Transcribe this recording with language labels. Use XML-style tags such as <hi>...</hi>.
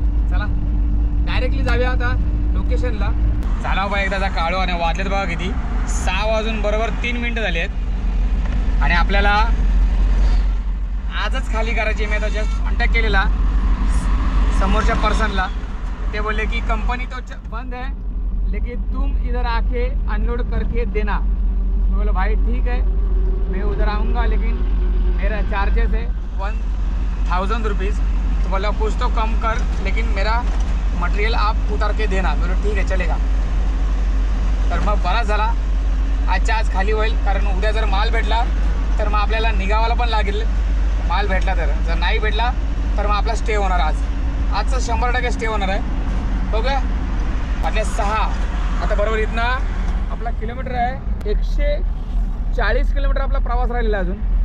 <mr>चला डायरेक्टली जाऊया आता लोकेशनला. झाला बा एकदाचा काळो, आणि वाजलेत बघा किती, 6 वाजून बरोबर 3 मिनटं झाली आहेत. आणि आपल्याला आजच खाली करायची. मी आता जस्ट कॉन्टॅक्ट केलेला समोरच्या पर्सनला, ते बोलले की</mr> <hi>कंपनी तो बंद है, लेकिन तुम इधर आके अनलोड करके देना. मैं बोला भाई ठीक है, मैं उधर आऊँगा, लेकिन मेरा चार्जेस है 1000 रुपीज़. तो बोला कुछ तो कम कर, लेकिन मेरा मटेरियल आप उतार के देना. बोलो ठीक है चलेगा.</hi> <mr>तर मग बराच झाला, आजच्या आज खाली होईल, कारण उद्या जर माल भेटला तर मग आपल्याला निघावायला पण लागेल. माल भेटला तर, जर नाही भेटला तर मग आपला स्टे होणार. आजचं 100% स्टे होणार आहे. बघूया आपल्या 6. आता बरोबर इथनं आपला किलोमीटर आहे 140 किलोमीटर आपला प्रवास राहिलेला आहे अजून.</mr>